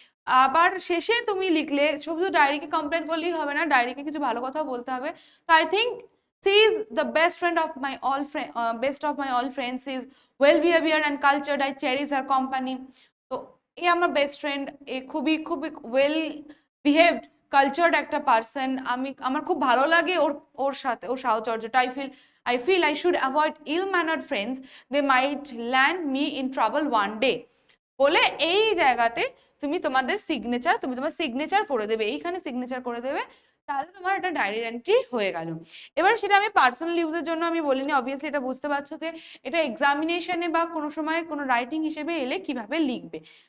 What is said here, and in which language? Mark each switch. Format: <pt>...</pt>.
<bn>আবার শেষে তুমি লিখলে, শুধু ডায়েরিকে কমপ্লেন করলেই হবে না, ডায়েরিকে কিছু ভালো কথাও বলতে হবে।</bn> <en>তো I think she is the best friend of my all best of my all friends, she is well behaved and cultured, I cherish her company।</en> <bn>তো এই আমার বেস্ট ফ্রেন্ড, এ খুবই খুবই ওয়েল বিহেভড কালচার্ড একটা পার্সন, আমার খুব ভালো লাগে ওর ওর সাথে ওর সাহচর্যটা।</bn> <en>I feel I should avoid ill mannered friends, they might land me in trouble one day।</en> <bn>বলে এই জায়গাতে তুমি তোমার সিগনেচার করে দেবে, এইখানে সিগনেচার করে দেবে, তাহলে তোমার একটা ডায়েরি এন্ট্রি হয়ে গেল। এবার সেটা আমি পার্সোনাল ইউজের জন্য আমি বলিনি, অবভিয়াসলি এটা বুঝতে পারছো যে এটা এক্সামিনেশনে বা কোনো সময় কোনো রাইটিং হিসেবে এলে কিভাবে লিখবে।</bn>